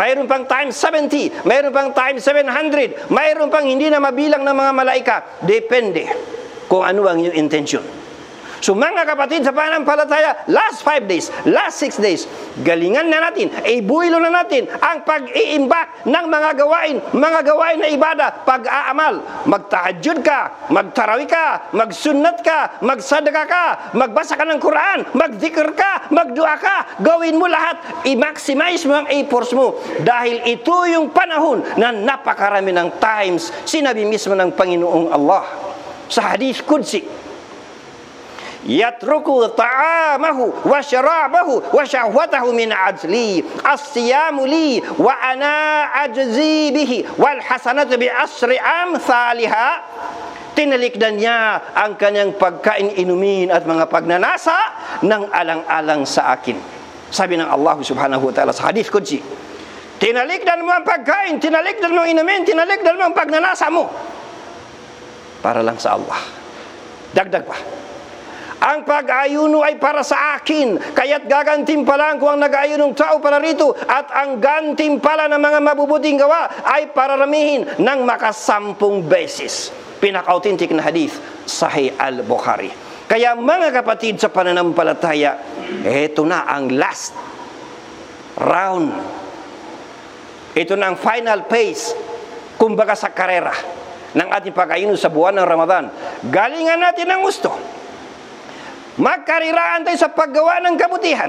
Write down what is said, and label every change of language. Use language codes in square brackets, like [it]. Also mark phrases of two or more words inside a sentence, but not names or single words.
[tl] Mayroon pang times 70, mayroon pang times 700, mayroon pang hindi na mabilang ng mga malaika. Depende kung ano ang iyong intention. So mga kapatid sa pananampalataya, [en] last 5 days, last 6 days, [tl] galingan na natin, ibuhilo na natin ang pag-iimbak ng mga gawain na ibada, pag-aamal. Magtahajjud ka, magtarawi ka, magsunnat ka, magsadaka ka, magbasa ka ng Quran, magdikr ka, magdua ka, gawin mo lahat, i-maximize mo ang efforts mo. Dahil ito yung panahon na napakarami ng times, sinabi mismo ng Panginoong Allah sa Hadith Qudsi, [ar] يترك طعامه وشرابه وشهوته من أجلي الصيام لي وأنا أجزي به والحسنة بعشر أمثالها. [tl] Tinalikdan niya ang kanyang pagkain, inumin at mga pagnanasa ng alang-alang sa akin. Sabi ng Allah [ar] سبحانه وتعالى [tl] sa Hadith Qudsi, tinalikdan mo ang pagkain, tinalikdan mo ang inumin, tinalikdan mo ang pagnanasa mo para lang sa Allah. Dagdag pa, ang pag-ayuno ay para sa akin, kaya't gagantimpalaan ko ang nag-ayunong tao para rito, at ang gantimpala ng mga mabubuting gawa ay pararamihin ng 10 beses. Pinaka-authentic na hadith, Sahih al-Bukhari. Kaya mga kapatid sa pananampalataya, ito na ang [en] last round. [tl] Ito na ang [en] final phase, [tl] kumbaga sa karera ng ating pag-ayuno sa buwan ng Ramadan. Galingan natin ang gusto. Magkariraan tayo sa paggawa ng kabutihan.